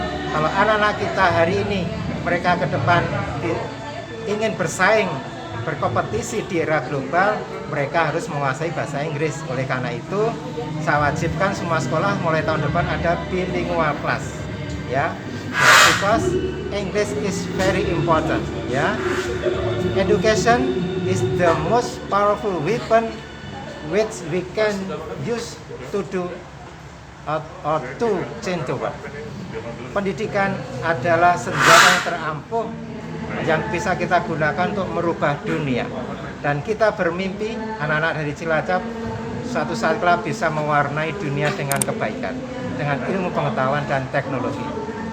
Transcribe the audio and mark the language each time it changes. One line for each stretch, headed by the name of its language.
Indonesian: Kalau anak-anak kita hari ini mereka ke depan ingin bersaing, berkompetisi di era global, mereka harus menguasai bahasa Inggris. Oleh karena itu, saya wajibkan semua sekolah mulai tahun depan ada bilingual class, ya.
English: Because English is very important, ya. Education is the most powerful weapon which we can use to do or to change the world.
Indonesian: Pendidikan adalah senjata yang terampuh yang bisa kita gunakan untuk merubah dunia. Dan kita bermimpi anak-anak dari Cilacap suatu saat kelak bisa mewarnai dunia dengan kebaikan, dengan ilmu pengetahuan dan teknologi.